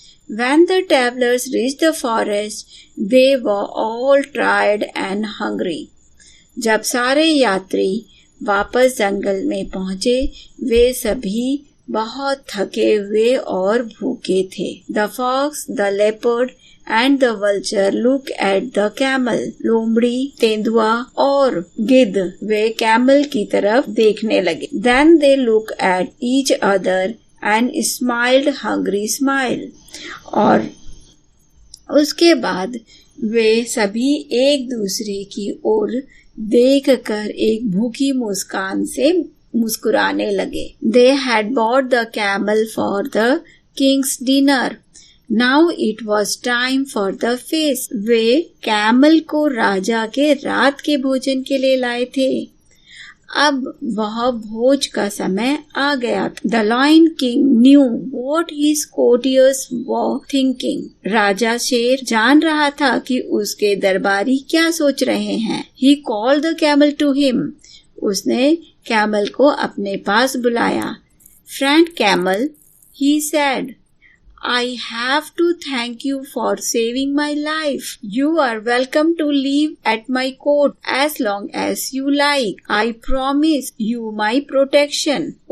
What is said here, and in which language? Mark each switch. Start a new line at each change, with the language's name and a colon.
English: When the travelers reached the forest, they were all tired and hungry.
Hindi: जब सारे यात्री वापस जंगल में पहुंचे, वे सभी बहुत थके हुए और भूखे थे।
English: The fox, the leopard and the vulture look at the camel.
Hindi: लोमड़ी, तेंदुआ और गिद्ध वे कैमल की तरफ देखने लगे।
English: Then they look at each other and smiled hungry smile.
Hindi: और उसके बाद वे सभी एक दूसरे की ओर देखकर एक भूखी मुस्कान से मुस्कुराने लगे।
English: They had bought the camel for the king's dinner. Now it was time for the feast.
Hindi: Way camel को राजा के रात के भोजन के लिए लाए थे। अब वह भोज का समय आ गया था।
English: The Lion King knew what his courtiers were thinking.
Hindi: राजा शेर जान रहा था कि उसके दरबारी क्या सोच रहे हैं।
English: He called the camel to him.
Hindi: उसने कैमल को अपने पास बुलाया।
English: Friend camel, he said, I have to thank you for saving my life. You are welcome to live at my court as long as you like. I promise you my protection.